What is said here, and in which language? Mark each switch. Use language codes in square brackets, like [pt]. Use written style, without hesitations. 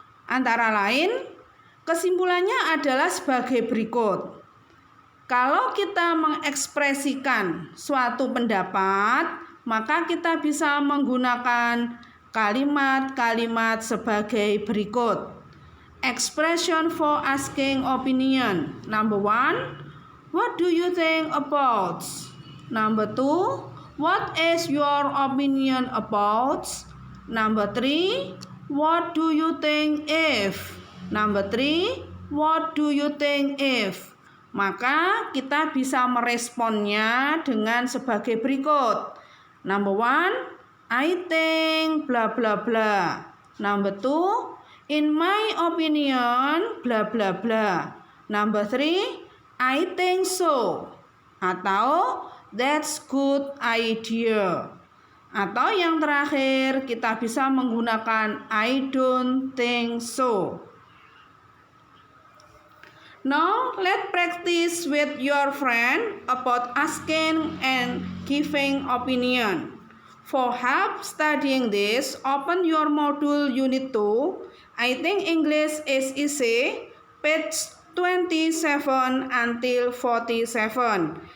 [id] Antara lain, kesimpulannya adalah sebagai berikut. Kalau kita mengekspresikan suatu pendapat, maka kita bisa menggunakan kalimat-kalimat sebagai berikut. [en] Expression for asking opinion. Number 1, what do you think about? Number 2, what is your opinion about? Number 3, what do you think if? Number 3, what do you think if? [id] Maka kita bisa meresponnya dengan sebagai berikut. [en] Number 1, I think bla bla bla. Number 2, in my opinion bla bla bla. Number 3, I think so. Atau that's good idea. [id] Atau yang terakhir kita bisa menggunakan [en] I don't think so. Now let's practice with your friend about asking and giving opinion. For help studying this, open your module unit 2. I think English is easy, page 27 until 47.